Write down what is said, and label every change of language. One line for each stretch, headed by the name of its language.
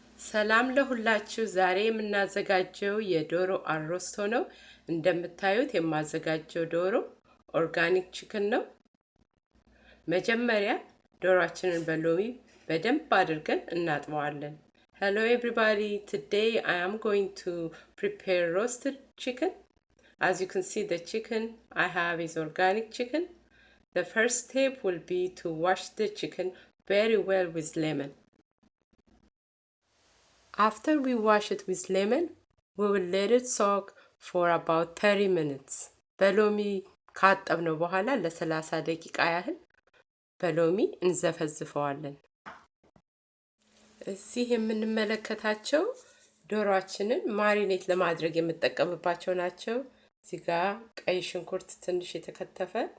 Amharic: ሰላም ለሁላችሁ። ዛሬ የምናዘጋጀው የዶሮ አሮስቶ ነው። እንደምታዩት የማዘጋጀው ዶሮ ኦርጋኒክ ቺክን ነው። መጀመሪያ ዶሮአችንን በሎሚ በደንብ አድርገን እናጥበዋለን።
English: Hello everybody, today I am going to prepare roasted chicken. As you can see, the chicken I have is organic chicken. The first step will be to wash the chicken very well with lemon. After we wash it with lemon, we will let it soak for about 30 minutes.
Amharic: በሎሚ ካጠብነው በኋላ ለ30 ደቂቃ ያህል በሎሚ እንዘፈዝፈዋለን። እዚህ የምንመለከታቸው ዶሮአችንን ማሪኔት ለማድረግ የምንጠቀምባቸው ናቸው። እዚህ ጋር ቀይ ሽንኩርት ትንሽ የተከተፈ፣